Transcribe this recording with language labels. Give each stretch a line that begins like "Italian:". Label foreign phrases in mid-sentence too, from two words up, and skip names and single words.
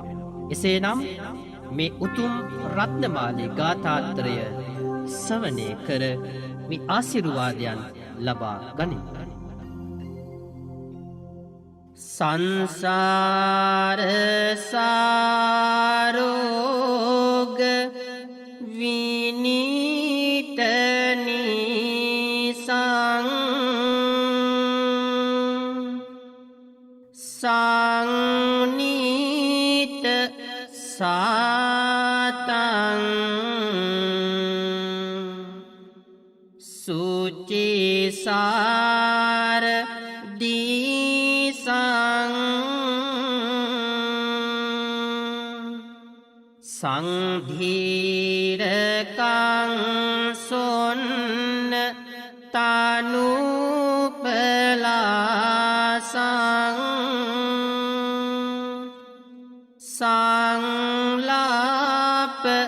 Sinhala: එසේනම් මේ උතුම් රත්නමාලී ගාථාත්‍රය ශ්‍රවණය කර මේ ආශිර්වාදයන් ලබා ගනිමු.
Pali: සංසාර සාරෝග විනීත නිසං සංනීත සාතං සුචිසාර දීසං සංධීරකං සොන්න තනුපලාසං සංලාප